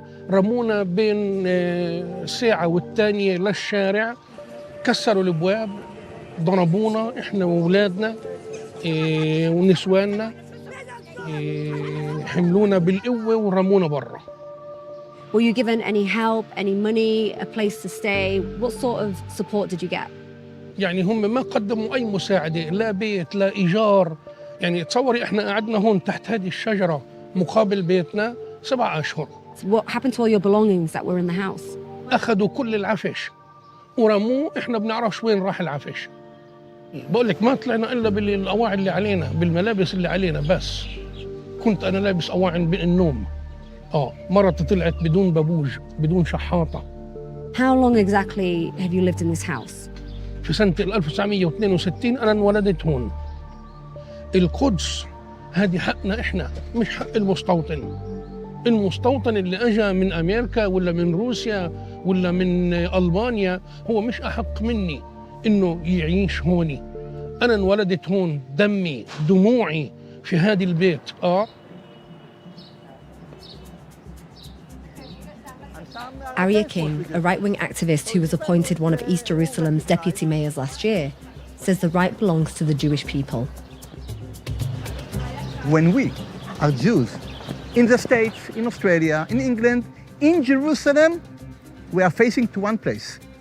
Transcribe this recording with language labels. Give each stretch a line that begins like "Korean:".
Arabic: رمونا بين ساعة والتانية للشارع، كسروا الابواب، ضربونا احنا واولادنا ونسواننا، حملونا بالقوة ورمونا برا.
English: Were you given any help, any money, a place to stay? What sort of support did you get?
Arabic: يعني هم ما قدموا أي مساعدة، لا بيت لا إيجار. يعني تصوري احنا قعدنا هون تحت هذه الشجرة مقابل بيتنا 7 أشهر.
English: What happened to all your belongings that were in the house?
Arabic: أخذوا كل العفش ورموه، احنا بنعرفش وين راح العفش. بقول لك ما طلعنا إلا بالأواعي اللي علينا، بالملابس اللي علينا بس. كنت أنا لابس أواعي النوم. مرتي طلعت بدون بابوج، بدون شحاطة.
English: How long exactly have you lived in this house?
Arabic: في سنة 1962 أنا انولدت هون. القدس هذه حقنا إحنا، مش حق المستوطن. المستوطن اللي أجا من أمريكا ولا من روسيا ولا من ألبانيا هو مش أحق مني إنه يعيش هوني. أنا انولدت هون، دمي دموعي في هذا البيت.
English: Arya King, a right-wing activist who was appointed one of East Jerusalem's deputy mayors last year, says the right belongs to the Jewish people. When we are Jews in the States, in Australia, in England, in Jerusalem, we are facing to one place.